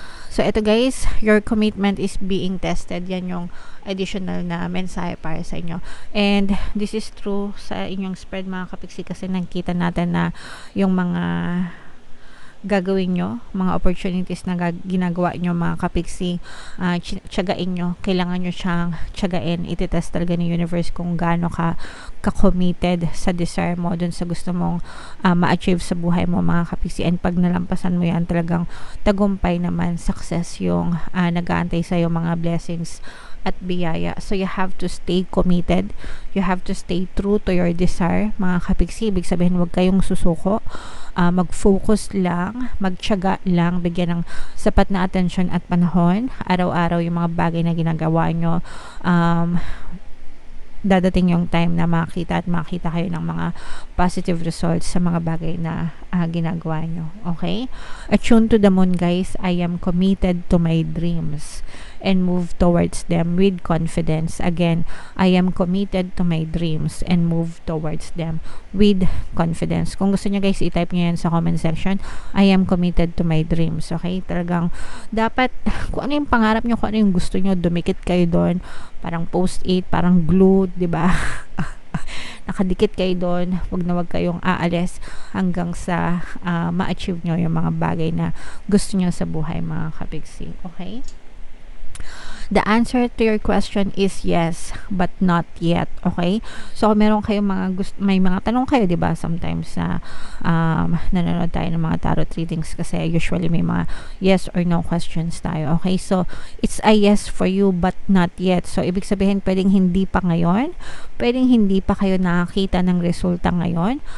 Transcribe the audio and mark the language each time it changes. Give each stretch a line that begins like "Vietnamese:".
English: So ito guys, your commitment is being tested.
Filipino: Yan yung additional na mensahe para sa inyo. And this is true sa inyong spread, mga kapiksi, kasi nakita natin na yung mga gagawin nyo, mga opportunities na ginagawa nyo, mga kapiksi, tiyagain nyo, kailangan nyo siyang tiyagain. Ititest talaga ni universe kung gaano ka committed sa desire mo, dun sa gusto mong ma-achieve sa buhay mo, mga kapiksi. And pag nalampasan mo yan, talagang tagumpay naman, success yung nag-aantay sa'yo, mga blessings at biyaya.
English: So you have to stay committed. You have to stay true to your desire, mga kapiksi.
Filipino: Ibig sabihin, huwag kayong susuko. Mag-focus lang, magtiyaga lang, bigyan ng sapat na atensyon at panahon. Araw-araw yung mga bagay na ginagawa nyo. Dadating yung time na makita kayo ng mga positive results sa mga bagay na ginagawa nyo.
English: Okay? Attune to the moon, guys. I am committed to my dreams and move towards them with confidence. Again, I am committed to my dreams and move towards them with confidence.
Filipino: Kung gusto nyo, guys, i-type nyo yan sa comment section.
English: I am committed to my dreams.
Filipino: Okay? Talagang dapat, kung ano yung pangarap nyo, kung ano yung gusto nyo, dumikit kayo doon. Parang post-it, parang glue, di ba? Nakadikit kayo doon. Wag kayong aalis hanggang sa ma-achieve nyo yung mga bagay na gusto nyo sa buhay, mga kapiksi.
English: Okay? The answer to your question is yes, but not yet. Okay?
Filipino: So, meron kayong may mga tanong kayo, di ba? Sometimes na nanonood tayo ng mga tarot readings kasi usually may mga yes or no questions tayo.
English: Okay? So, it's a yes for you, but not yet.
Filipino: So, ibig sabihin, pwedeng hindi pa ngayon. Pwedeng hindi pa kayo nakakita ng resulta ngayon.